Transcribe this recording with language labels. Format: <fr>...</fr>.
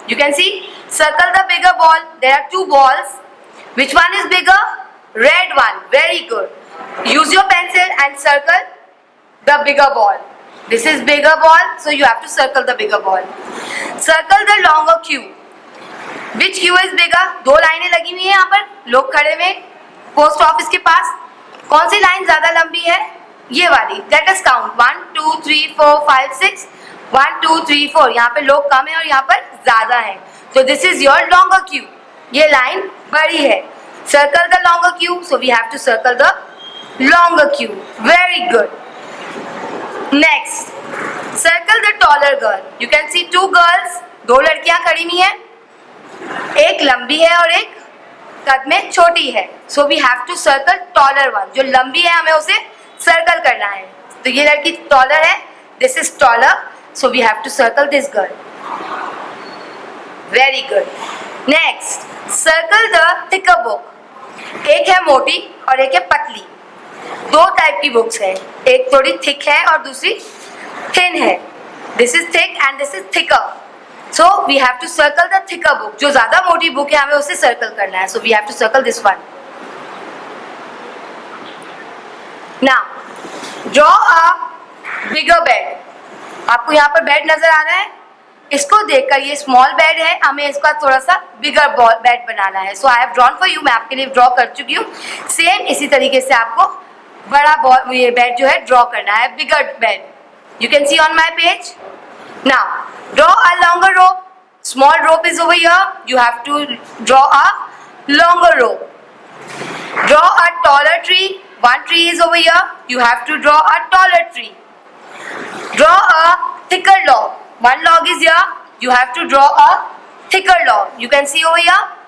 <en>You can see, circle the bigger ball. There are two balls. Which one is bigger? Red one. Very good. Use your pencil and circle the bigger ball. This is bigger ball, so you have to circle the bigger ball. Circle the longer queue. Which queue is bigger?</en> <hi>दो लाइनें लगी हुई हैं यहाँ पर, लोग खड़े हुए पोस्ट ऑफिस के पास. कौन सी लाइन ज्यादा लंबी है? ये वाली.</hi> <en>Let us count 1, 2, 3, 4, 5, 6. 1, 2, 3, 4.</en> <hi>यहाँ पे लोग कम है और यहाँ पर ज्यादा है.</hi> <en>So this is your longer queue.</en> <hi>ये लाइन बड़ी है.</hi> <en>Circle the longer queue. So we have to circle the longer queue. Very good. Next, circle the taller girl. You can see two girls.</en> <hi>दो लड़कियां खड़ी हुई हैं. एक लंबी है और एक कद में छोटी है.</hi> <en>So we have to circle taller one.</en> <hi>जो लंबी है हमें उसे circle करना है. तो ये लड़की taller है.</hi> <en>This is taller. So we have to circle this girl. Very good. Next, circle the thicker book.</en> <hi>एक है मोटी और एक है पतली. दो टाइप की बुक्स है. एक थोड़ी थिक है और दूसरी थिन है.</hi> <en>This is thick and this is thicker. So we have to circle the thicker book.</en> <hi>जो ज्यादा मोटी बुक है हमें उसे सर्कल करना है.</hi> <en>So we have to circle this one. Now draw a bigger bed.</en> <hi>आपको यहाँ पर बेड नजर आ रहा है. इसको देखकर ये स्मॉल बेड है, हमें इसका थोड़ा सा बिगर बेड बनाना है.</hi> <en>So I have drawn for you.</en> <hi>मैं आपके लिए ड्रॉ कर चुकी हूँ. सेम इसी तरीके से आपको बड़ा ये बेड जो है ड्रॉ करना है, बिगर bed.</hi> <en>You can see on my page. Now Draw a longer rope. Small rope is over here. You have to draw a longer rope. Draw a taller tree. One tree is over here. You have to draw a taller tree. Draw a thicker log. One log is here. You have to draw a thicker log. You can see over here.</en>